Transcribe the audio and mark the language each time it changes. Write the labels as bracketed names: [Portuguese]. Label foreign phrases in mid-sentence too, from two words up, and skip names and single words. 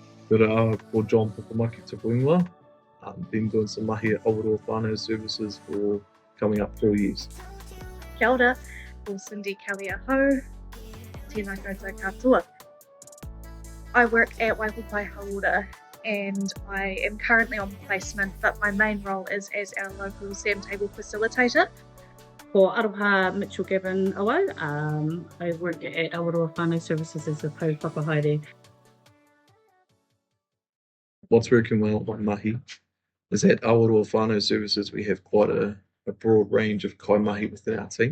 [Māori] Kia ora, ko John Pukamaki te Puingoa. [English] Been doing some mahi at Awaroa whānau services for coming up 4 years. [Māori] Kia ora, ko Cindy Kelly-Aho, tēnā koutou katoa. [English] I work at Waipupai Haora and I am currently on placement, but my main role is as our local SAM table facilitator. [Māori] Ko Aroha Mitchell-Gavin Awau. [English] I work at Awaroa Whānau Services as a whakapakahaere. What's working well on mahi is at Awaroa Whānau Services we have quite a broad range of kaimahi within our team.